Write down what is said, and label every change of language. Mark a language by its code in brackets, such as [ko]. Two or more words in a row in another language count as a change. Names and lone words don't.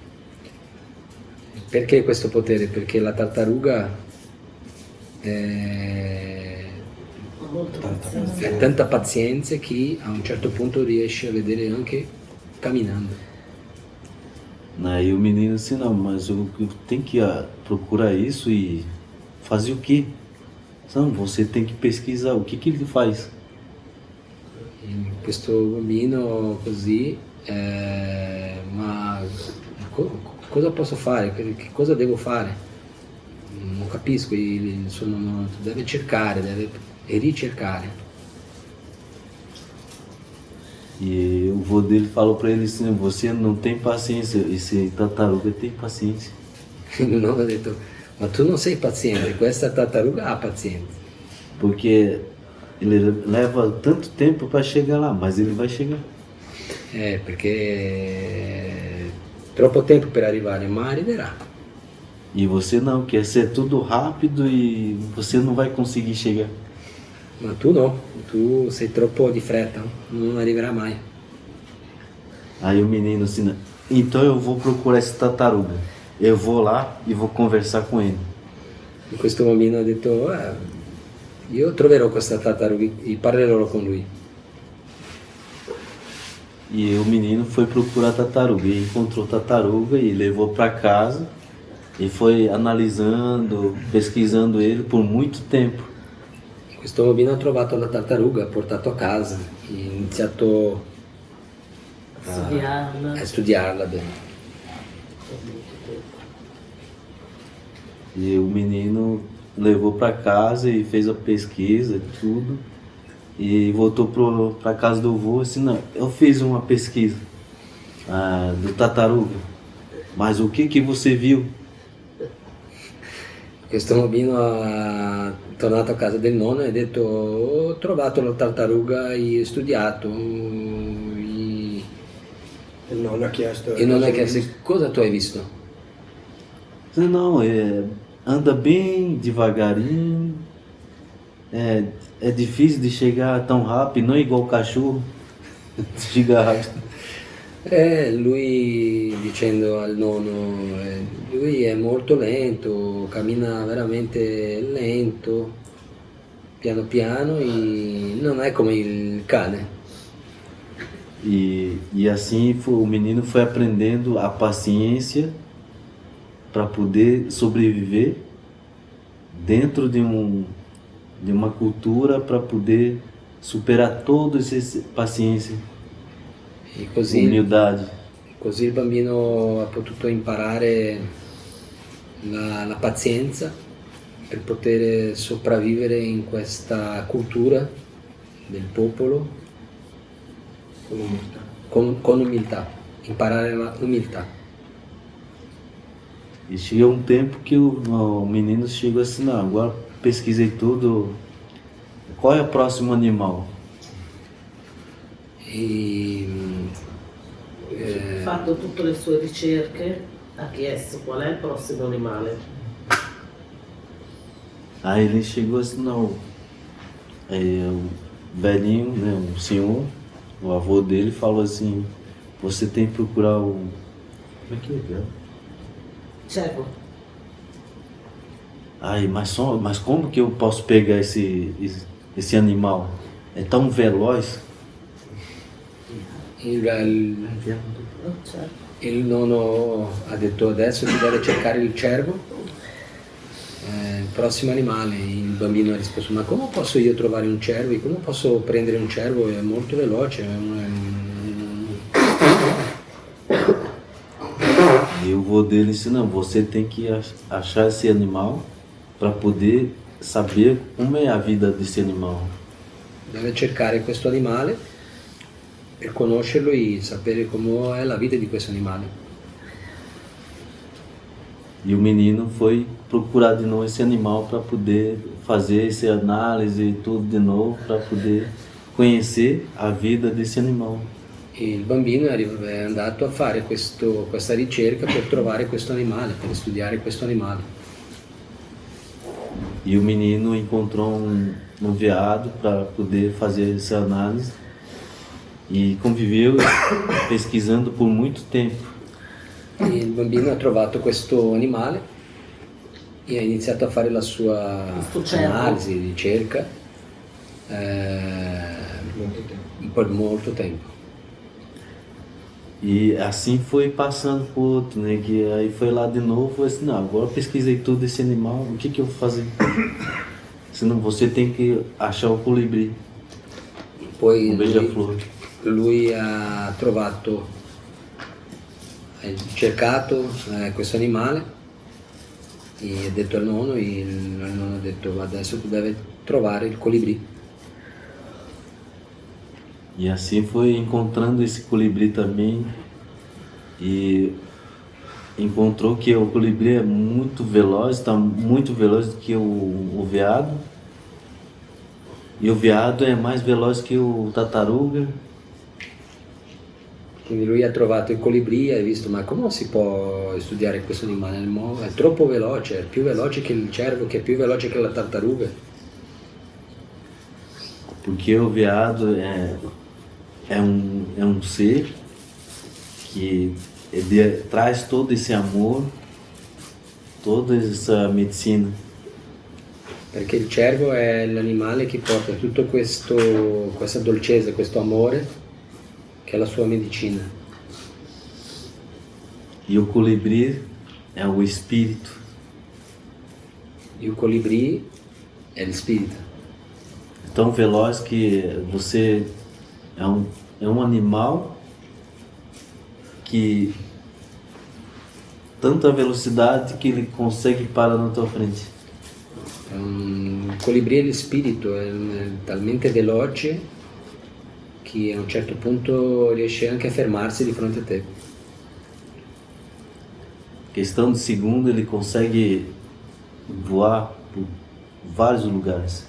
[it] Perché questo potere? Perché la tartaruga ha tanta pazienza che a un certo punto riesce a vedere anche camminando. [pt] Aí o menino assim, não, mas eu tenho que procurar isso e fazer o quê? Não, você tem que pesquisar o que ele faz. [it] E questo bambino così, ma cosa posso fare? Che cosa devo fare? Non capisco, il suo nonno deve cercare, deve ricercare. [pt] E o vô dele falou pra ele assim, você não tem paciência, esse tartaruga tem paciência. [it] Il nonno ha detto, ma tu non sei paziente, questa tartaruga ha pazienza. [pt] Porque ele leva tanto tempo para chegar lá, mas ele vai chegar. [it] Perché è troppo tempo per arrivare, ma arriverà. [pt] E você não, quer ser tudo rápido e você não vai conseguir chegar. [it] Ma tu no, tu sei troppo di fretta, non arriverà mai. [pt] Aí o menino assim, então eu vou procurar esse tartaruga. Eu vou lá e vou conversar com ele. [it] E questo bambino ha detto, io troverò questa tartaruga e parlerò con lui. [pt] E o menino foi procurar tartaruga e encontrou tartaruga e levou para casa e foi analisando, pesquisando ele por muito tempo. [it] Questo bambino ha trovato la tartaruga, ha portato a casa e ha iniziato Studiarla. a studiarla bene. [pt] E o menino levou para casa e fez a pesquisa e tudo. E voltou para casa do avô assim, não, eu fiz uma pesquisa do tartaruga, mas o que você viu? [it] Questo bambino è tornato a casa del nonno e ha detto ho trovato la tartaruga e ho studiato. Il nonno ha chiesto... E non è che cosa tu hai visto? [pt] Não, anda bem devagarinho, é difícil de chegar tão rápido, não é igual o cachorro, chega rápido. [it] Lui dicendo al nonno, lui è molto lento, cammina veramente lento, piano piano e non è come il cane. [pt] E assim o menino foi aprendendo a paciência para poder sobreviver dentro de uma cultura, para poder superar toda essa paciência, [it] E così, [pt] humildade. [it] così il bambino ha potuto imparare la pazienza per poter sopravvivere in questa cultura del popolo con umiltà, imparare l'umiltà. [pt] E chega um tempo que o menino chegou assim, não, agora pesquisei tudo, qual é o próximo animal? [it] E, Ha fatto tutte le sue ricerche, ha chiesto qual è il prossimo animale. [pt] Aí ele chegou assim, não, o velhinho, né, o senhor, o avô dele falou assim, você tem que procurar o... Como é que é? Cervo. Ai, mas como que eu posso pegar esse animal? É tão veloz. [it] il Cervo. nonno ha detto adesso si deve cercare il cervo, il prossimo animale. Il bambino ha risposto ma come posso io trovare un cervo? Come posso prendere un cervo? È molto veloce. [pt] E o avô dele disse, não, você tem que achar esse animal para poder saber como é a vida desse animal. [it] Deve cercare questo animale per conoscerlo e sapere come è la vita di questo animale. [pt] E o menino foi procurar de novo esse animal para poder fazer essa análise e tudo de novo, para poder conhecer a vida desse animal. [it] E il bambino è andato a fare questa ricerca per trovare questo animale, per studiare questo animale. [pt] E o menino encontrou um veado para poder fazer essa análise e conviveu pesquisando por muito tempo. [it] E il bambino ha trovato questo animale e ha iniziato a fare la sua analisi, ricerca per molto tempo. [pt] E assim foi passando por outro, né? Que aí foi lá de novo, foi assim, não, agora eu pesquisei tudo esse animal, o que eu vou fazer? Senão você tem que achar o colibri, [it] Poi [pt] o beija-flor. [it] lui ha trovato, ha cercato questo animale e ha detto al nonno, e il nonno ha detto adesso tu devi trovare il colibrì. [pt] E assim foi encontrando esse colibri também e encontrou que o colibri é muito veloz, está muito veloz do que o veado. E o veado é mais veloz que o tartaruga. [it] Quindi lui ha trovato il colibrì e ha visto ma come si può studiare questo animale? È troppo veloce, è più veloce che il cervo, che è più veloce che la tartaruga. [pt] Porque o veado é um ser que traz todo esse amor, toda essa medicina. [it] Perché il cervo è l'animale che porta tutto questa dolcezza, questo amore, che è la sua medicina. [pt] E o colibri é o espírito. [it] E o colibrì è lo spirito. [pt] Tão veloz que você é um animal que tanta velocidade que ele consegue parar na tua frente. [it] Un colibrì è lo spirito, è talmente veloce che a un certo punto riesce anche a fermarsi di fronte a te. [pt] Questão de segundo, ele consegue voar por vários lugares.